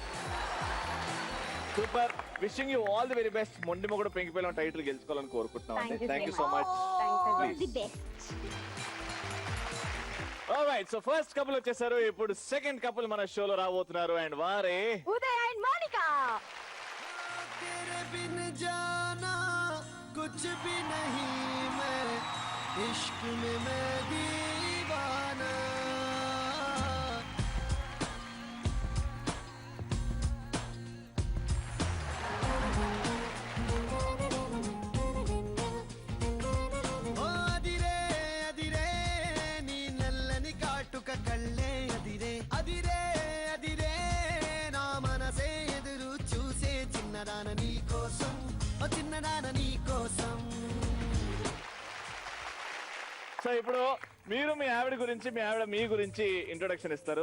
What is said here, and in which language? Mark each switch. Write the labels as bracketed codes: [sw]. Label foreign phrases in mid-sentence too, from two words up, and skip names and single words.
[en] Super. Wishing you all the very best. [te] మొండి మొగుడు పెంకి పిల్ల టైటిల్ గెలుచుకోవాలని కోరుకుంటున్నాం. [en] Thank you so much. Alright, so first couple వచ్చేసారు. [te] ఇప్పుడు [en] second couple [te] మన షోలో రాబోతున్నారు. అండ్ వారే ఉదయ్ అండ్ మోనికా. [hi] तेरे बिन जाना कुछ भी नहीं, मैं इश्क में मैं दीवाना. [te] ఓ అదిరే అదిరే నీ नल्లని కాటుక కళ్ళే అదిరే అదిరే అదిరే నా మనసే ఎదురు చూసే చిన్నదాన నీ కోసం, ఓ చిన్నదాన నీ కోసం. సో ఇప్పుడు మీరు మీ ఆవిడ గురించి, మీ ఆవిడ మీ గురించి ఇంట్రొడక్షన్ ఇస్తారు.